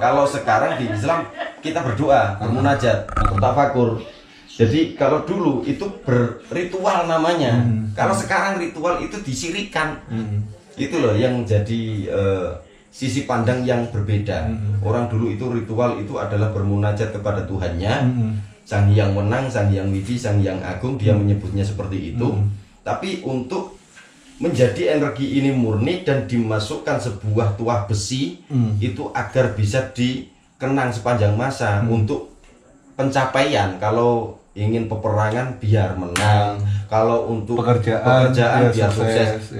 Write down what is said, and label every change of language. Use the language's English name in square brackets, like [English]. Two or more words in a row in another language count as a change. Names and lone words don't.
[Indonesian] Kalau sekarang di Islam kita berdoa, bermunajat, bertafakur. Jadi kalau dulu itu berritual namanya. Kalau sekarang ritual itu disirikan. Itu loh yang jadi sisi pandang yang berbeda. Orang dulu itu ritual itu adalah bermunajat kepada Tuhannya, Sang Hyang Wenang, Sang Hyang Widi, Sang Hyang Agung, dia menyebutnya seperti itu. Tapi untuk menjadi energi ini murni dan dimasukkan sebuah tuah besi itu agar bisa dikenang sepanjang masa untuk pencapaian. Kalau ingin peperangan biar menang, kalau untuk pekerjaan biar sukses.